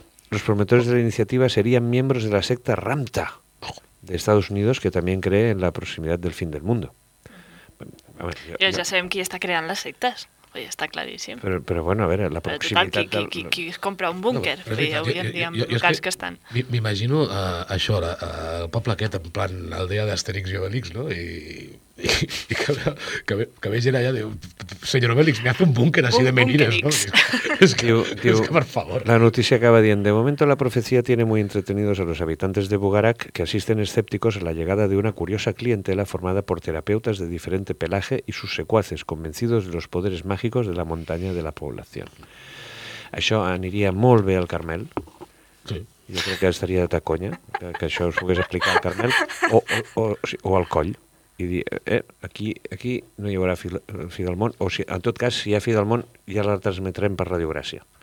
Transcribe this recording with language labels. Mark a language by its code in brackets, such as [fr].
[es] Los promotores de la iniciativa serían miembros de la secta Ramta, de Estados Unidos, que también cree en la proximidad del fin del mundo. Bueno, ya sabemos quién está creando las sectas. Oye, está clarísimo. Pero bueno, a ver, la proximidad... [ca] Total, qui compra un búnquer? [es] No, hoy en día, en que están. Me imagino [ca] això, el poble aquest, en plan aldea d'Astèrix i Obélix, no? I que ve gent allà, diu, senyor Obélix, [es] me hace un búnquer así de menines, [ca] no? És que, per favor. La notícia acaba dient, [es] de momento la profecía tiene muy entretenidos a los habitantes de Bugarac, que asisten escépticos a la llegada de una curiosa clientela formada por terapeutas de diferente pelaje y sus secuaces, convencidos de los poderes mágicos de la montaña de la población. [ca] Això aniria molt bé al Carmel. Sí. Jo crec que estaria de taconya que això us pogués explicar al Carmel o al coll. I dir, aquí no hi haurà fi del món, o si, en tot cas, si hi ha fi del món, ja la transmetrem per Radio Gràcia.